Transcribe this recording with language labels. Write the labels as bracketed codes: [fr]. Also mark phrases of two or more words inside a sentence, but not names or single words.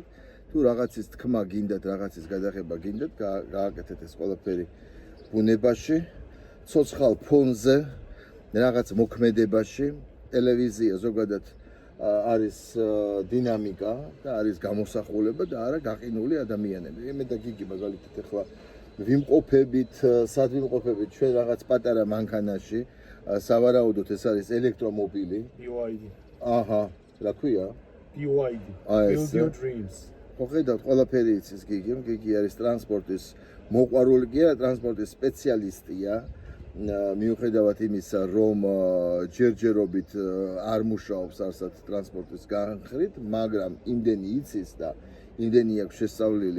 [ka] თუ რაღაცის თქმა გინდათ, რაღაცის გადაღება გინდათ, გააკეთეთ ეს ყველაფერი ბუნებაში, ცოცხალ ფონზე, რაღაც მოქმედებაში, ტელევიზია ზოგადად არის დინამიკა და არის გამოსახულება და არა გაყინული ადამიანები. მე და გიგი მაგალითად ახლა ვიმყოფებით, სად ვიმყოფებით ჩვენ რაღაც პატარა მანქანაში, სავარაუდოდ ეს არის ელექტრომობილი. BYD. აჰა, რა ქვია? BYD. [en] Build your dreams. [ka] ხედავთ, ყველაფერი იცის გიგი. გიგი არის ტრანსპორტის მოყვარული, კი არა, ტრანსპორტის სპეციალისტია. მიუხედავად იმისა, რომ ჯერჯერობით არ მუშაობს არსად ტრანსპორტის განხრით, მაგრამ იმდენი იცის და იმდენი აქვს შესწავლილი.